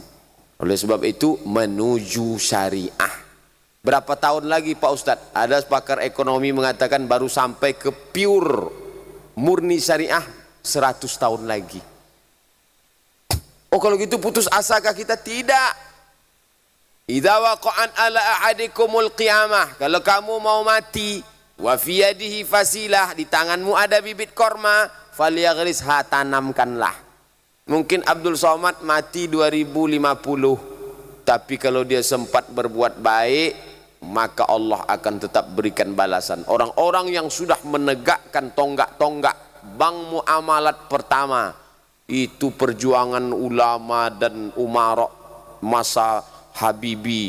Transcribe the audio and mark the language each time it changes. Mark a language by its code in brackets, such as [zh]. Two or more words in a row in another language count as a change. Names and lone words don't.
[id] Oleh sebab itu menuju syariah. Berapa tahun lagi Pak Ustadz? Ada pakar ekonomi mengatakan baru sampai ke pure murni syariah 100 tahun lagi. Oh kalau gitu putus asakah kita? Tidak. [ar] إذا وقعت على أحدكم القيامة, [id] kalau kamu mau mati, [ar] وفي يده فسيلة, [id] di tanganmu ada bibit korma, falyaghrisha, tanamkanlah. Mungkin Abdul Somad mati 2050, tapi kalau dia sempat berbuat baik, maka Allah akan tetap berikan balasan. Orang-orang yang sudah menegakkan tonggak-tonggak bank muamalat pertama, itu perjuangan ulama dan umarok masa Habibie.